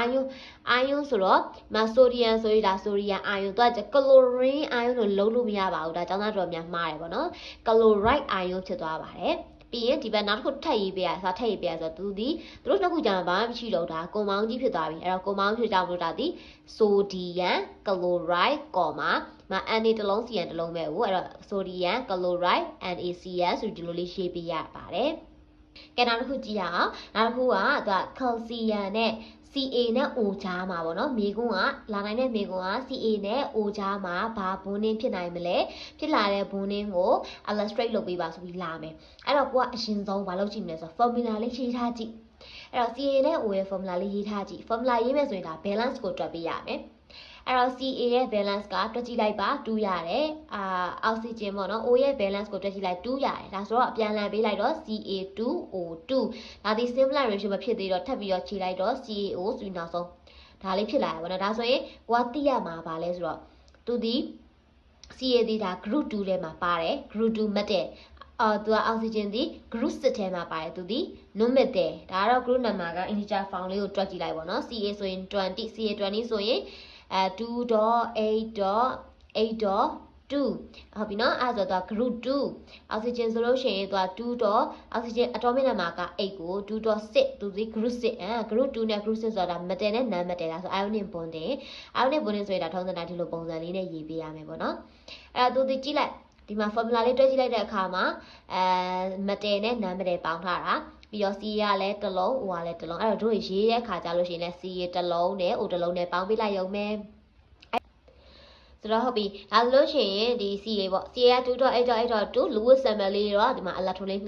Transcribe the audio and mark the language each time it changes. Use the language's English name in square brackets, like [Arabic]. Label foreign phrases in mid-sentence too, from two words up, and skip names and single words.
[Burmese] ion ဆိုတော့မ sodium ဆိုရတာ [English] sodium ion [Burmese] တော့ [English] chlorine ion [Burmese] ကိုလုံးလို့မရပါဘူးဒါကျောင်းသားတော်များမှားတယ်ပေါ့နော် [English] chloride ion [Burmese] ဖြစ်သွားပါတယ်ပြီးရင်ဒီဘက်နောက်တစ်ခုထပ်ရေးပေးရဆိုတော့သူတို့နှစ်ခုကြာမှာဘာမှမရှိတော့ဒါကွန်ပေါင်းကြီးဖြစ်သွားပြီအဲ့တော့ကွန်ပေါင်းဖြစ်ကြလို့ဒါဒီ [English] sodium chloride [Burmese] မ Na တစ်လုံး Cn တစ်လုံးပဲဟုတ်အဲ့တော့ [English] sodium chloride NaCl [Burmese] ဆိုဒီလိုလေးရေးပေးရပါတယ်ကဲနောက်တစ်ခုကြည့်ရအောင်နောက်တစ်ခုကသူက calcium နဲ့ CA နဲ့ O ကြားမှာပေါ့နော်မိကုန်းကလာနိုင်တဲ့မိကုန်းက CA နဲ့ O ကြားမှာဘာဘုံနှင်းဖြစ်နိုင်မလဲဖြစ်လာတဲ့ဘုံနှင်းကို illustrate လုပ်ပေးပါဆိုပြီးလာမယ်အဲ့တော့ကိုကအရင်ဆုံးဘာလုပ်ကြည့်မ လဲဆိုတော့ formula လေးရေးထားကြည့်အဲ့တော့ CA နဲ့ O ရဲ့ formula လေးရေးထားကြည့် formula ရေးမယ်ဆိုရင်ဒါ balance ကိုတွက်ပေးရမယ်အဲ့တော့ CA ရဲ့ balance ကတွက်ကြည့်လိုက်ပါ2ရတယ်အောက်ဆီဂျင်ပေါ့နော် O ရဲ့ balance ကိုတွက်ကြည့်လိုက်2ရတယ်ဒါဆိုတော့အပြန်အလှန်ပေးလိုက်တော့ CA2O2 ဒါဒီ [English] similar ratio [Burmese] မဖြစ်သေးတော့ထပ်ပြီးတော့ခြေလိုက်တော့ CAO ဆိုပြီးနောက်ဆုံးဒါလေးဖြစ်လာရပါတော့ဒါဆိုရင်ကိုကသိရမှာပါလဲဆိုတော့သူဒီ CA ဒီဒါ group 2ထဲမှာပါတယ် [English] group 2 metal [Burmese] သူကအောက်ဆီဂျင်ဒီ group 6ထဲမှာပါတယ်သူဒီ [English] non metal [Burmese] ဒါကတော့ [English] group number [Burmese] က [English] integer form [Burmese] လေးကိုတွက်ကြည့်လိုက်ပေါ့နော် CA ဆိုရင်20 CA20 ဆိုရင်2.8.8.2 ဟုတ်ပြီနော်အဲ့ဆိုတော့ [English] group 2 oxygen [Burmese] ဆိုလို့ရှိရင်သူက2. [English] oxygen atomic number [Burmese] က8ကို 2.6 သူဒီ [English] group 6 group 2 [Burmese] နဲ့ group 6ဆိုတာ metal နဲ့ [English] non metal [Burmese] လားဆို [English] ionic bonding [Burmese] ဆိုရင်ဒါထုံးစံတိုင်းဒီလိုပုံစံလေးနဲ့ရေးပေးရမယ်ပေါ့နော်အဲ့တော့သူဒီကြည့်လိုက်ဒီမှာ formula လေးတွဲကြည့်လိုက် တဲ့အခါမှာmetal နဲ့ [English] non metal [Burmese] ပေါင်းထားတာပြီးတော့ C ရလည်းတစ်လုံး O ရလည်းတစ်လုံးအဲ့တော့တို့ရေးတဲ့ခါကြလို့ရှိရင်လည်း C ရတစ်လုံးနဲ့ O တစ်လုံးနဲ့ပေါ င်းပေးလိုက်ရုံပဲဆိုတော့ဟုတ်ပြီဒါဆိုလို့ရှိရင်ဒီ C လေးပေါ့ C က 2.8.8.2 [English] Lewis sample [Burmese] လေးတော့ဒီမှာ electron လေး